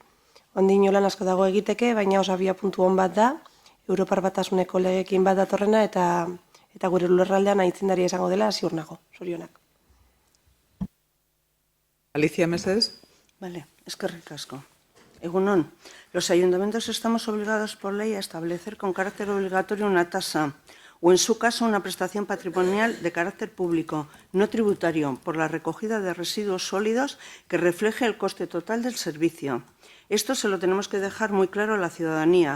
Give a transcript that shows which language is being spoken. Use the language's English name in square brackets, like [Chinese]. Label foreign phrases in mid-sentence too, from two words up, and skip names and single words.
[Basque] Ondin lan asko dago egiteke, baina oso abiapuntu on bat da, Europar Batasuneko legekin bat datorrena eta gure lurraldean aitzindaria izango dela ziur nago, zorionak. Alicia Meses. Vale, eskerrik asko. Egunon, [Spanish] los ayuntamientos estamos obligados por ley a establecer con carácter obligatorio una tasa o en su caso una prestación patrimonial de carácter público, no tributario, por la recogida de residuos sólidos que refleje el coste total del servicio. Esto se lo tenemos que dejar muy claro a la ciudadanía.